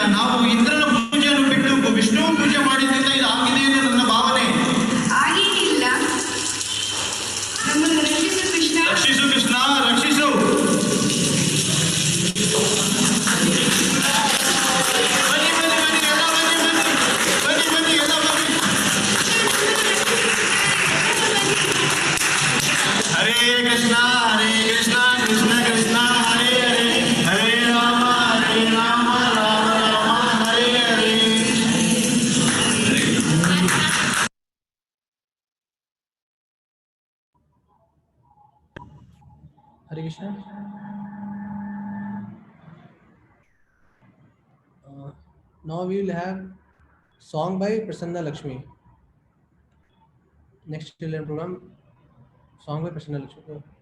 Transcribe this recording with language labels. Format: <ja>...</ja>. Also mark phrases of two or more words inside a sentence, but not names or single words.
<kn>ನಾವು ಇಂದ್ರನ ಪೂಜೆಯನ್ನು ಬಿಟ್ಟು ವಿಷ್ಣು ಪೂಜೆ ಮಾಡಿದ್ರಿಂದ ಇದು ಆಗಿದೆ ಎಂದು ನನ್ನ ಭಾವನೆ. ಹಾಗೇನಿಲ್ಲ. ನಮ್ಮನ್ನು ರಕ್ಷಿಸು ಕೃಷ್ಣ. ರಕ್ಷಿಸು ಕೃಷ್ಣ, ರಕ್ಷಿಸು. ಬನ್ನಿ ಬನ್ನಿ ಬನ್ನಿ, ಎಲ್ಲ ಬನ್ನಿ ಬನ್ನಿ ಬನ್ನಿ ಬನ್ನಿ, ಎಲ್ಲ ಬನ್ನಿ. ಹರೇ ಕೃಷ್ಣ, ಹರೇ ಕೃಷ್ಣ, ಕೃಷ್ಣ ಕೃಷ್ಣ, ಹರೇ ಹರೇ, ಹರೇ ರಾಮ, ರಾಮ ರಾಮ, ಹರೇ ಹರೇ. Hare Krishna.</kn> <en>Now we will have song by Prasanna Lakshmi. Next children program, song by Prasanna Lakshmi.</en>